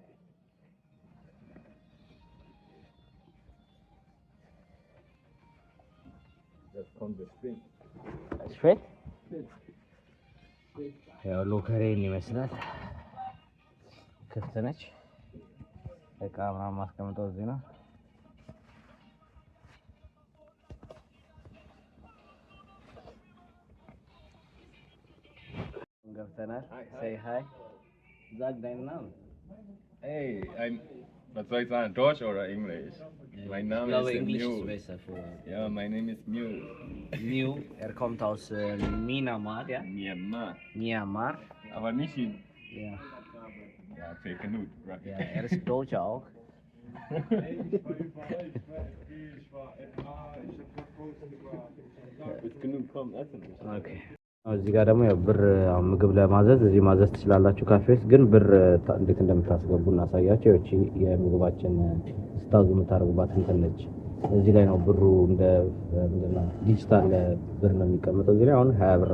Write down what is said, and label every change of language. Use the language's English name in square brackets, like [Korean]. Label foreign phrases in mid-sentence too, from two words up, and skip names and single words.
[German] Das kommt spät. Spät? [Amharic] ያው ሎከሬን ይመስላል ክፍት ነች እቃ ምናምን ማስቀምጠው እዚህ ነው ገብተናል [English] say hi [German] sag deinen Namen Hey, was soll ich sagen, Deutsch oder Englisch? Mein Name ist Englisch Mew. ist besser für Ja, mein Name ist Mew. Mew, kommt aus Myanmar, ja? Myanmar. Aber nicht in... Ja. Ja, okay, genug. Right. Ja, ist Deutsch auch. Ist genug, komm, essen. Okay. [Amharic] እዚህ ጋር ደግሞ ያው ብር አሁን ምግብ ለማዘዝ እዚህ ማዘዝ ትችላላችሁ ካፌ ውስጥ ግን ብር እንዴት እንደምታስገቡ እናሳያቸው። እቺ የምግባችን ስታዙ የምታደርጉባት እንትን ነች። እዚህ ላይ ነው ብሩ እንደ ምንድነው ዲጂታል ብር ነው የሚቀመጠው። እዚህ ላይ አሁን 20 ብር